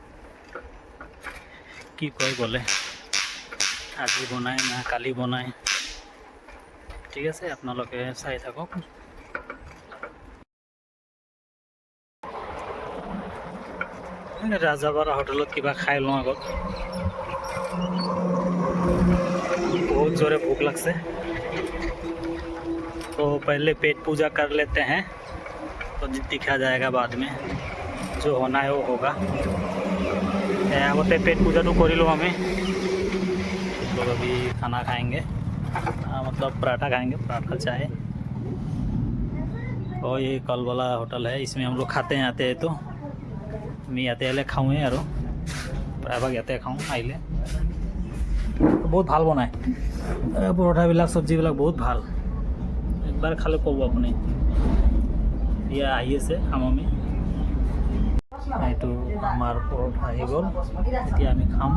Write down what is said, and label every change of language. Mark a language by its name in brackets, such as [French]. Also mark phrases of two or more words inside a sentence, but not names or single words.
[Assamese] কি কয় গ'লে, আজি বনাই না কালি বনাই। ঠিক আছে, আপোনালোকে চাই থাকক। ৰাজাপাৰা হোটেলত কিবা খাই লওঁ আগত, [Hindi] बहुत जोरे भूख लगसे। तो पहले पेट पूजा कर लेते हैं, तो दिखा जाएगा बाद में, जो होना है वो होगा। আগতে पेट पूजा तो कर लो हमें। लोग अभी खाना खाएंगे, मतलब पराठा खाएंगे, पराठा चाय। और ये कल वाला होटल है, इसमें हम लोग खाते हैं आते हैं। तो मैं [Assamese] ইয়াতে আহিলে খাওঁৱে আৰু প্ৰায়ভাগ ইয়াতে খাওঁ আহিলে। বহুত ভাল বনায় পৰঠাবিলাক, চব্জিবিলাক বহুত ভাল। একবাৰ খালে ক'ব আপুনি। এতিয়া আহি আছে, খাম আমি। এইটো আমাৰ পৰঠা আহি গ'ল, এতিয়া আমি খাম।